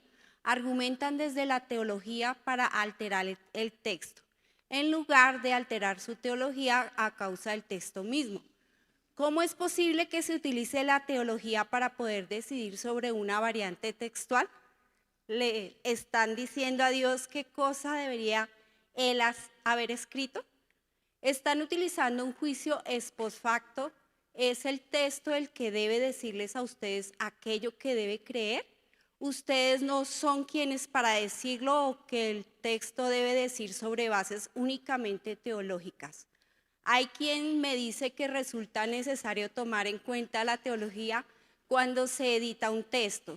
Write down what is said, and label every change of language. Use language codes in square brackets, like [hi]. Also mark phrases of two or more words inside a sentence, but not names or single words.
[es] Argumentan desde la teología para alterar el texto, en lugar de alterar su teología a causa del texto mismo. ¿Cómo es posible que se utilice la teología para poder decidir sobre una variante textual? ¿Le están diciendo a Dios qué cosa debería Él haber escrito? Están utilizando un juicio [la] ex post facto. [es] ¿Es el texto el que debe decirles a ustedes aquello que debe creer? Ustedes no son quienes para decirlo o que el texto debe decir sobre bases únicamente teológicas. Hay quien me dice que resulta necesario tomar en cuenta la teología cuando se edita un texto.